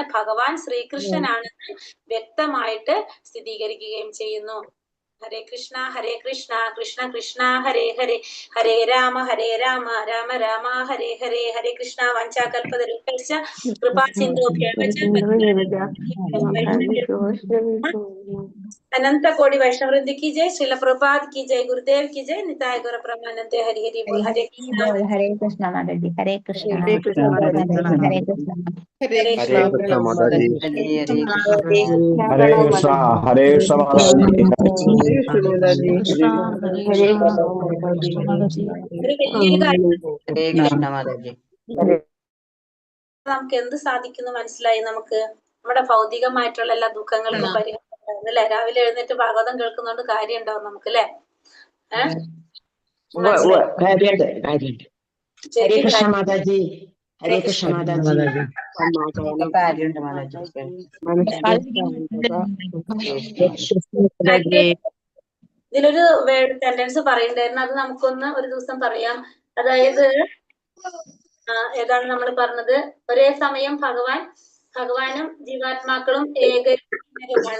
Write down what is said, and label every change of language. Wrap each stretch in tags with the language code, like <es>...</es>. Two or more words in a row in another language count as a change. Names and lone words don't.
<ml>ഭഗവാൻ ശ്രീകൃഷ്ണനാണെന്ന് വ്യക്തമായിട്ട് സ്ഥിരീകരിക്കുകയും ചെയ്യുന്നു.</ml> <sa>ഹരേ കൃഷ്ണ കൃഷ്ണ കൃഷ്ണ ഹരേ ഹരേ, ഹരേ രാമ രാമ രാമ ഹരേ ഹരേ. ഹരേ കൃഷ്ണ. വഞ്ചാകൽപതരുഭ്യശ്ച കൃപാസിന്ധുഭ്യശ്ച</sa> <hi>अनंत कोटि वैष्णव वृंद की जय। श्रील प्रभुपाद की जय। गुरुदेव की जय। निताय गौर प्रेमानंद। हरि हरि बोल। हरे कृष्णा माता जी। हरे कृष्णा हरे कृष्ण माता जी। हरे कृष्ण हरे कृष्ण माता जी। हरे कृष्ण हरे कृष्ण माता जी।</hi> <ml>നമുക്ക് എന്ത് സാധിക്കുന്നു മനസ്സിലായി? നമുക്ക് നമ്മുടെ ഭൗതികമായിട്ടുള്ള എല്ലാ ദുഃഖങ്ങൾക്കും പരിഹാരം അല്ലേ? രാവിലെ എഴുന്നേറ്റ് ഭാഗവതം കേൾക്കുന്നോണ്ട് കാര്യം ഉണ്ടാവും നമുക്ക് അല്ലെ?</ml> <hi>हरे कृष्ण माता जी। हरे कृष्ण माता जी।</hi> <ml>ഇതിലൊരു സെന്റൻസ് പറയണ്ടായിരുന്നു, അത് നമുക്കൊന്ന് ഒരു ദിവസം പറയാം. അതായത് ഏതാണ് നമ്മൾ പറഞ്ഞത്? ഒരേ സമയം ഭഗവാനും ജീവാത്മാക്കളും ഏകമാണ്.</ml>